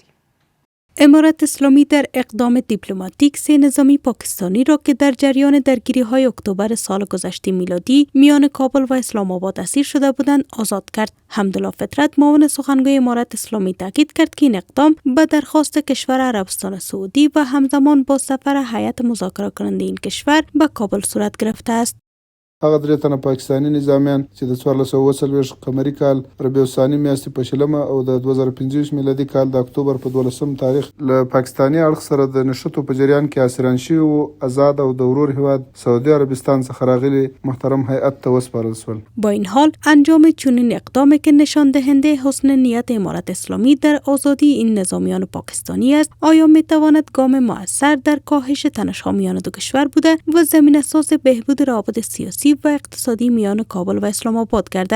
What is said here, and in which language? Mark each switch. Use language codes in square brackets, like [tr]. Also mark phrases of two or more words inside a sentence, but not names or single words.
[fa] امارت اسلامی در اقدام دیپلماتیک سه نظامی پاکستانی را که در جریان درگیری‌های اکتبر سال گذشته میلادی میان کابل و اسلام آباد اسیر شده بودند آزاد کرد. حمدالله فطرت، معاون سخنگوی امارت اسلامی، تاکید کرد که این اقدام به درخواست کشور عربستان سعودی و همزمان با سفر هیئت مذاکره کننده این کشور به کابل صورت گرفته است. [ps] هغه 3 تنه پاکستانی نظامیان چې د 1440 قمري کال ربیع الثاني میاشتې په شلمه او د 2015 میلادي کال د اکتوبر په 12 تاریخ له پاکستانی اړخ سره د نشټو په جریان کې اسیران شوي وو، آزاد او د ورور هیواد سعودی عربستان څخه راغلي محترم هیئت ته وسپارل شول. [fa] با این حال انجام چنین اقدامی که نشان دهنده حسن نیت امارت اسلامی در آزادی این نظامیان پاکستانی است، آیا میتواند گام مؤثر در کاهش تنش‌ها میان دو کشور بوده و زمینه ساز بهبود روابط سیاسی و اقتصادی میان کابل و اسلام آباد گردد؟